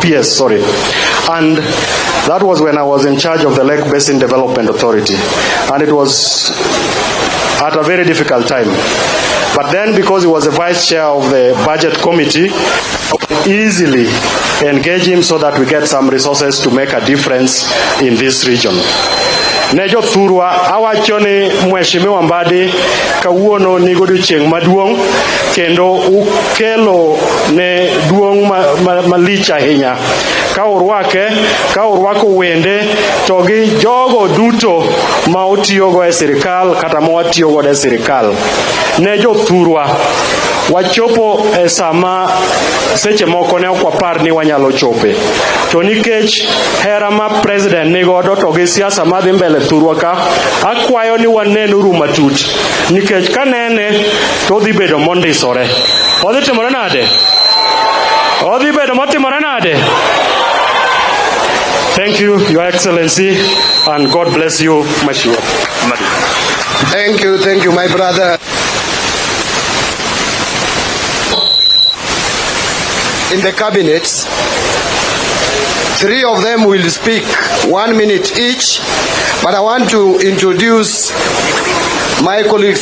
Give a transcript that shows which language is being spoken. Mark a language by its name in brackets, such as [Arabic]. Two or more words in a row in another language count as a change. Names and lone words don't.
[English] And that was when I was in charge of the Lake Basin Development Authority. And it was at a very difficult time. But then, because he was the vice chair of the budget committee, easily engage him so that we get some resources to make a difference in this region. [Luo (Kenya and Tanzania)] Nejo thurwa awachoni Mheshimiwa Mbadi kawuono nigo odiochieng' maduong' kendo ukelo ne duong' malich ahinya ka urwako wende to gi jogo duto ma otiyogo e sirikal kata ma watiyogo e sirikal. Ne jothurwa wachopo e sama seche moko ne ok wapar ni wanyalo chope, to nikech hera ma president nigodo to gi siasa madhi mbele thurwa ka, akwayo ni wanenuru matut, nikech kanene to dhi bedo mondisore. Odhi timore nade? Odhi bedo motimore nade? [English] Thank you, Your Excellency, and God bless you, Mheshimiwa. Thank you, my brother. In the cabinet, 3 of them will speak 1 minute each, but I want to introduce my colleagues.